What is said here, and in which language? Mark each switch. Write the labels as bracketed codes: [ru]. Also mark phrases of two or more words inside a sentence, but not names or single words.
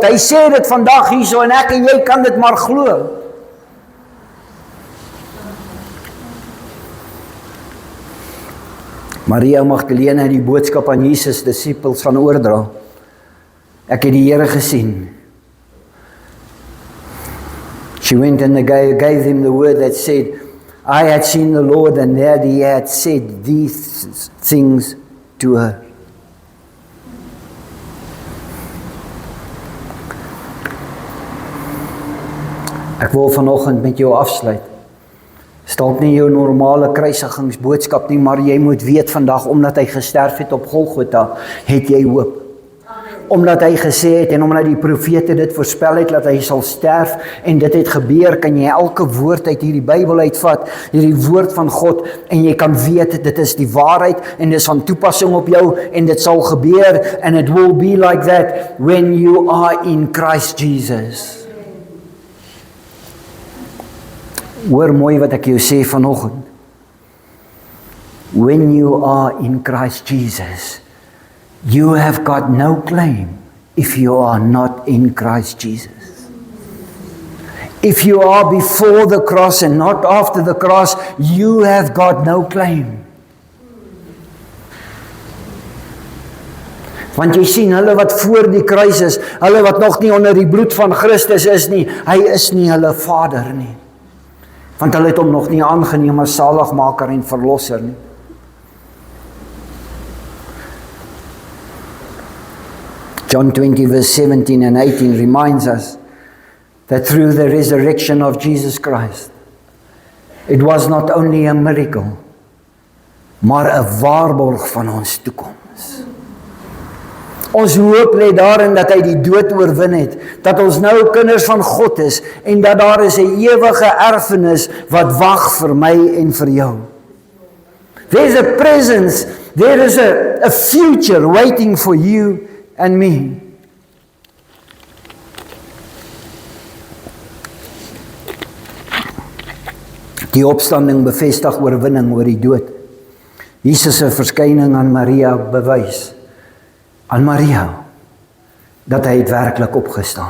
[af] Hy sê dit vandag hierso en ek en jy kan dit maar glo. Maria Magdalena het die boodskap aan Jesus disippels gaan oordra. Ek het die Here gesien. [en] She went and gave him the word that said, I had seen the Lord, and there he had said these things to her. [af] Ek wil vanoggend met jou afsluit. Dalk nie jou normale kruisigingsboodskap nie, maar jy moet weet vandag, omdat hy gesterf het op Golgotha, het jy hoop. Omdat hy gesê het en omdat die profete dit voorspel het, dat hy sal sterf en dit het gebeur, kan jy elke woord uit hierdie Bybel uitvat, hierdie woord van God, en jy kan weet, dit is die waarheid en dit is van toepassing op jou en dit sal gebeur, [en] and it will be like that when you are in Christ Jesus. [af] Hoor mooi wat ek jou sê vanoggend. [en] When you are in Christ Jesus, you have got no claim if you are not in Christ Jesus. If you are before the cross and not after the cross, you have got no claim. [af] Want jy sien, hulle wat voor die kruis is, hulle wat nog nie onder die bloed van Christus is nie, hy is nie hulle Vader nie. Want hulle het hom nog nie aangeneem as saligmaker en verlosser nie. [en] John 20 verse 17 and 18 reminds us that through the resurrection of Jesus Christ, it was not only a miracle, [af] maar 'n waarborg van ons toekoms. Ons hoop lê daarin dat hy die dood oorwin het, dat ons nou kinders van God is en dat daar is 'n ewige erfenis wat wag vir my en vir jou. [en] There's a presence There is a future waiting for you and me. [af] Die opstanding bevestig oorwinning oor die dood. Jesus se verskyning aan Maria bewys aan Maria dat hy het werklik opgestaan.